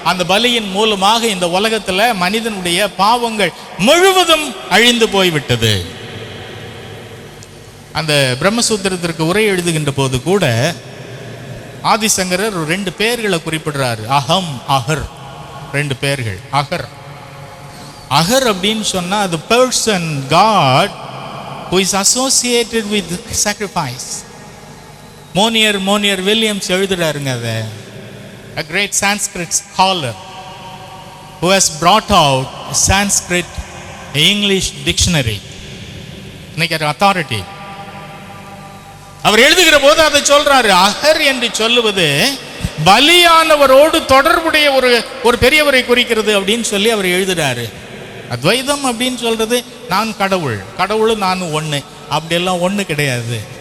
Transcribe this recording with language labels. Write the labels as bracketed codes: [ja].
[ta] அந்த பலியின் மூலமாக இந்த உலகத்துல மனிதனுடைய பாவங்கள் முழுவதும் அழிந்து போய்விட்டது. அந்த பிரம்மசூத்திரத்திற்கு உரை எழுதுகின்ற போது கூட ஆதிசங்கரர் 2 பெயர்களை குறிப்பிடுறாரு. அகம், அகர், 2 பெயர்கள். அகர், அகர் அப்படின்னு சொன்னா [en] the person, God who is associated with sacrifice. [ta] Monier Williams எழுதுறாருங்க அதை. [en] a great Sanskrit scholar who has brought out Sanskrit English dictionary, [ta] இன்னைக்கு [en] authority. [ta] அவர் எழுதுகிற போது அதை சொல்றாரு. அகர் என்று சொல்லுவது பலியானவரோடு தொடர்புடைய ஒரு பெரியவரை குறிக்கிறது அப்படின்னு சொல்லி அவர் எழுதுறாரு. அத்வைதம் அப்படின்னு சொல்கிறது நான் கடவுள், கடவுளும் நானும் ஒன்று, அப்படியெல்லாம் ஒன்று கிடையாது.